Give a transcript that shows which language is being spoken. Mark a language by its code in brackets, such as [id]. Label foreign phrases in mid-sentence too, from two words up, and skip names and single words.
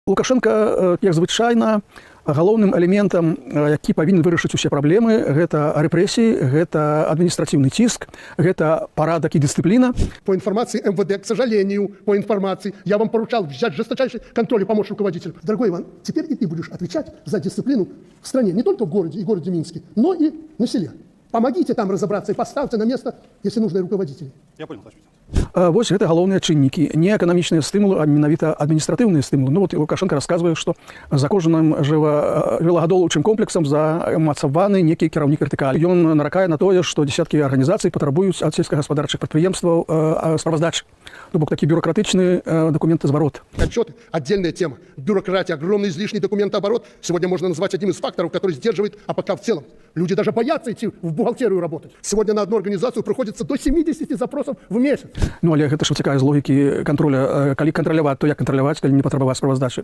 [be] Лукашенко, як звычайна, галоўным элементам, які павінен вырашыць усе праблемы, гэта рэпрэсіі, гэта адміністрацыйны ціск, гэта парадак [ru] и дисциплина. По информации МВД, к сожалению, по информации, я вам поручал взять жесточайший контроль и помочь руководителю. Дорогой Иван, теперь и ты будешь отвечать за дисциплину в стране, не только в городе и городе Минске, но и на селе. Помогите там разобраться и поставьте на место, если нужно, руководителей. Я понял, Товарищ. [be] Вось гэта галоўныя чыннікі, не эканамічныя стымулы, а менавіта адміністратыўныя стымулы. [ru] Ну вот Лукашенко рассказывае, [be] што за кожным жываладоўчым комплексам замацаваны некі кіраўнік вертыкалі. Ён наракае на тое, што дзесяткі арганізацый патрабуюць ад сельскагаспадарчых прадпрыемстваў справаздачы. То бок такі бюрократычны документооборот. [ru] Отчеты – отдельная тема. Бюрократия, огромный излишний документооборот сегодня можно назвать одним из факторов, который сдерживает АПК в целом. Люди даже боятся идти в бухгалтерию работать. Сегодня на одну организацию приходится до 70 запросов в месяц. [be] Ну, але гэта ж вытекае з логікі контроля, калі кантраляваць, то як кантраляваць, калі не патрабаваць справаздачы.